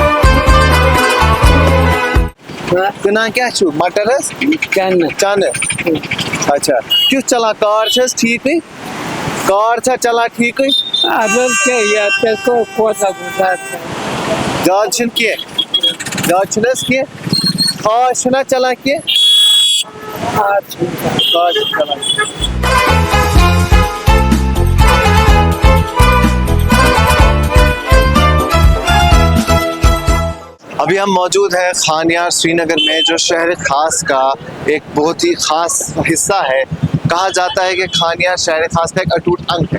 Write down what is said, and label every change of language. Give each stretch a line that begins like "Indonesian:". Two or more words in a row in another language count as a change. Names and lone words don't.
Kashmiri: کٕنان کیاہ چھُو مٹر حظ چنہٕ اچھا کیُتھ چلان کار چھِ حظ ٹھیٖکٕے کار چھا چلان ٹھیٖکٕے زیادٕ چھُنہٕ کینٛہہ زیادٕ چھُنہٕ حظ کینٛہہ خاص چھُنہ چلان کینٛہہ خاص چھُنہٕ چلان.
Urdu: ابھی ہم موجود ہیں خانیار سری نگر میں جو شہر خاص کا ایک بہت ہی خاص حصہ ہے. کہا جاتا ہے کہ خانیار شہر خاص کا ایک اٹوٹ انگ ہے.